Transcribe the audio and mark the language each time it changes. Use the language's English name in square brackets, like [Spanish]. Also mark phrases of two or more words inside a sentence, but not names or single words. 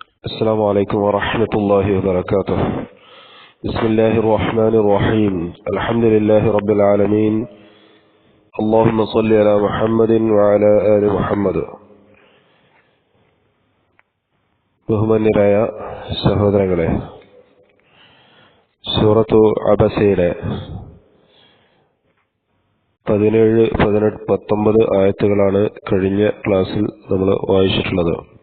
[Arabic] السلام عليكم ورحمة الله وبركاته. بسم الله الرحمن الرحيم. الحمد لله رب العالمين. اللهم صل على محمد وعلى آل محمد. [Malayalam] ബഹുമാന്യരായ സഹോദരങ്ങളെ, സൂറത്തു അബസയിലെ 17, 18, 19 ആയത്തുകളാണ് കഴിഞ്ഞ ക്ലാസ്സിൽ നമ്മൾ വായിച്ചിട്ടുള്ളത്.